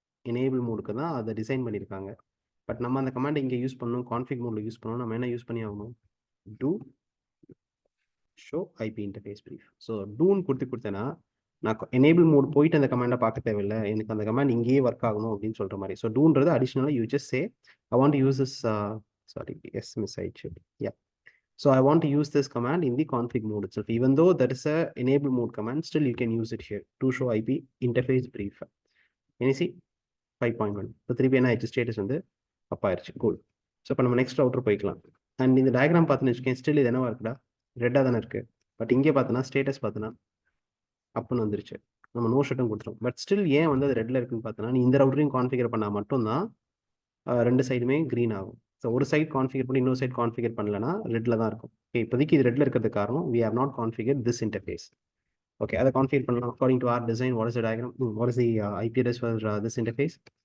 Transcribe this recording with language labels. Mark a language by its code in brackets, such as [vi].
[ta] Enable மோடுக்கு தான் அதை டிசைன் பண்ணியிருக்காங்க. பட் நம்ம அந்த கமாண்ட் இங்கே யூஸ் பண்ணணும், கான்ஃபிக் மோடில் யூஸ் பண்ணணும். நம்ம என்ன யூஸ் பண்ணி ஆகணும்? [en] Do show IP interface brief. [ta] So டூன்னு கொடுத்தேன்னா நான் எனேபிள் மோட் போயிட்டு அந்த கமாண்டை பார்க்க தேவையில்லை, எனக்கு அந்த கமாண்ட் இங்கேயே ஒர்க் ஆகணும் அப்படின்னு சொல்கிற மாதிரி. [en] So டூன்றது அடிஷ்னலாக you just say I want to use this sorry miss ஆயிடுச்சு. Yeah, so I want to use this command in the config mode itself. Even though that is a enable mode command, still you can use it here to show IP interface brief. Can you see 5.1? So 3 status வந்து up ஆயிருச்சு. Cool. [ta] So இப்போ நம்ம next router போய்க்கலாம். And இந்த diagram பார்த்தீங்கன்னு வச்சுக்கேன், still இது என்னவா இருக்குடா? ரெட்டாக தானே இருக்கு. பட் இங்கே பார்த்தோன்னா ஸ்டேட்டஸ் பார்த்தோன்னா அப்புன்னு வந்துருச்சு. நம்ம நோ ஷட்டும் கொடுத்துரும். பட் ஸ்டில் ஏன் வந்து அது ரெட்டில் இருக்குன்னு பார்த்தோன்னா, நீ இந்த ரவுட்டரையும் கான்ஃபிகர் பண்ணால் மட்டும்தான் ரெண்டு சைடுமே க்ரீன் ஆகும். ஸோ ஒரு சைட் கான்ஃபிகர் பண்ணி இன்னொரு சைட் கான்ஃபிகர் பண்ணலன்னா ரெட்டில் தான் இருக்கும். ஓகே, இப்போதைக்கு இது ரெட்டில் இருக்கிறது காரணம் [en] we have not configured this interface. [ta] Okay, அதை கான்ஃபிகர் பண்ணலாம். [en] According to our design, what is the diagram? What is the IP address for this interface?